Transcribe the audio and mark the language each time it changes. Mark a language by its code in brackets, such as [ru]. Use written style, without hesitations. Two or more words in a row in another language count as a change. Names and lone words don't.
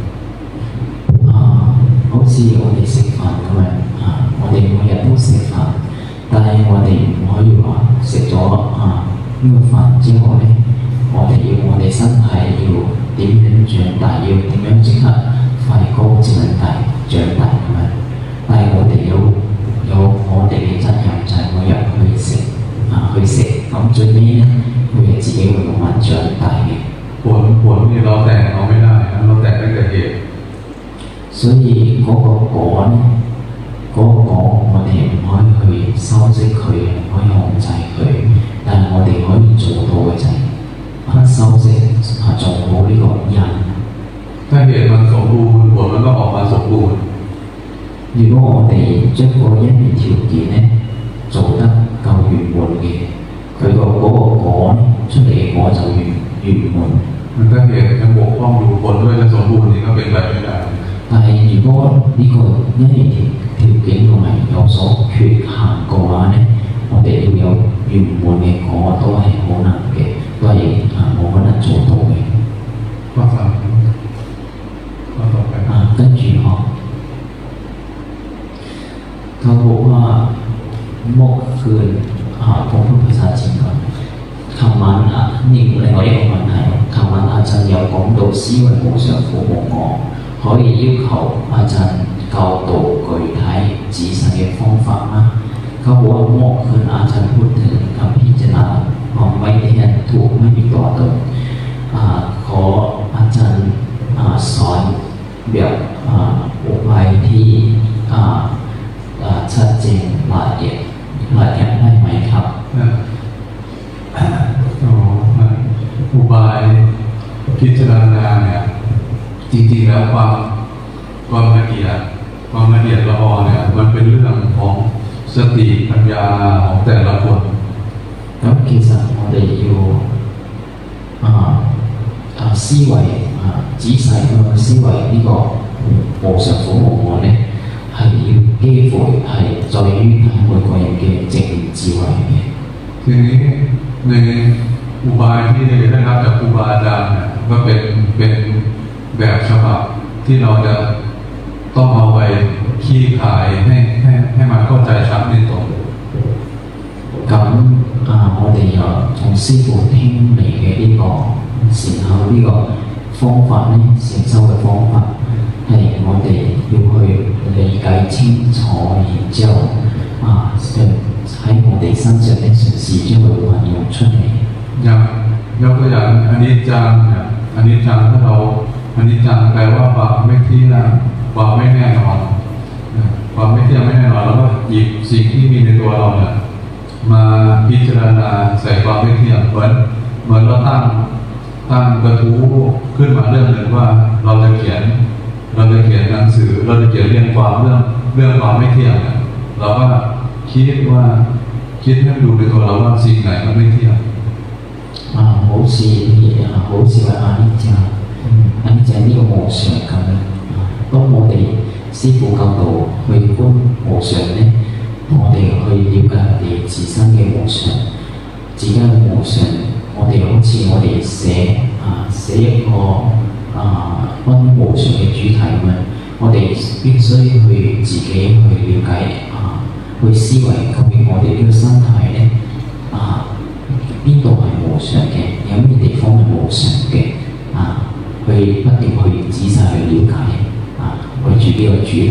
[yue] 好似我哋食飯咁樣我哋每日都食飯但係我哋唔可以話食咗呢個飯之後咧我哋要我哋身體要點樣長大要點樣即刻快高長大咁樣但係我哋有我哋嘅責任就係每日去食咁最尾咧佢哋自己會慢慢長大嘅 [th] ผลนี่เราแต่งเอาไม่ได้เราแต่งได้แต่เหตุ [yue] 所以嗰個果咧嗰個果我哋唔可以去修飾佢唔可以控制佢但係我哋可以做到嘅就係修飾做好呢個因 [th] ถ้าเหตุมันสมบูรณ์ผลมันก็ออกมาสมบูรณ์ [yue] 如果我哋將個因緣條件咧做得夠圓滿嘅佢個嗰個果咧出嚟嘅果就圓滿 [th] ถ้าเหตุยังบกพร่องอยู่ผลด้วยจะสมบูรณ์นี่ก็เป็นไปไม่ได้ [yue] 但係如果呢個因緣條件同埋有所缺陷嘅話咧我哋要有圓滿嘅果都係好難嘅都係冇可能做到嘅 [th] ข้อ3ข้อต่อไป 跟住เขาบอกว่าเมื่อคืนผมพูดภาษาจีนก่อน琴晚นี่ [yue] 另外一個問題琴晚阿陣有講到思維無常苦無我可以要求阿陣教導具體仔細嘅方法嗎 [th] เขาบอกว่าเมื่อคืนอาจารย์พูดถึงการพิจารณาความไม่เที่ยงถูกไม่มีตัวตนขออาจารย์สอนแบบอุบายที่ชัดเจนละเอียดได้ไหมครับ อุบายพิจารณาเนี่ยจริงๆแล้วความละเอียดละออเนี่ยมันเป็นเรื่องของสติปัญญาของแต่ละคน [yue] 咁其實我哋要思維仔細咁思維呢個無常苦無我咧係要幾乎係在於睇每個人嘅正智慧嘅 [th] ทีนี้ในอุบายที่ได้รับจากครูบาอาจารย์เนี่ยก็เป็นแบบฉบับที่เราจะต้องเอาไปขี้ขายให้มันเข้าใจชัดในตรง [yue] 咁我哋又從師父聽嚟嘅呢個禪修呢個方法咧禪修嘅方法係我哋要去理解清楚然之後喺我哋身上咧嘗試將佢運用出嚟 [th] อย่างยกตัวอย่างอนิจจังเนี่ยอนิจจังถ้าเราอนิจจังแปลว่าความไม่เที่ย งความไม่แน่นอนความไม่เที่ยงไม่แน่นอนแล้วก็หยิบสิ่งที่มีในตัวเราเนี่ยมาพิจารณาใส่ความไม่เที่ยงเหมือนเราตั้งกระทู้ขึ้นมาเรื่องนึงว่าเราจะเขียนหนังสือเราจะเขียนเรื่องความไม่เที่ยงเราก็คิดให้ดูในตัวเราว่าสิ่งไหนมันไม่เที่ยง [yue] 好似話阿尼醬呢個無常咁樣當我哋師父教導去觀無常咧我哋去了解我哋自身嘅無常自己嘅無常我哋好似我哋寫一個關於無常嘅主題咁樣我哋必須去自己去了解去思維究竟我哋呢個身體咧邊度係無常嘅有咩地方係無常嘅去不斷去仔細去了解為住呢個主題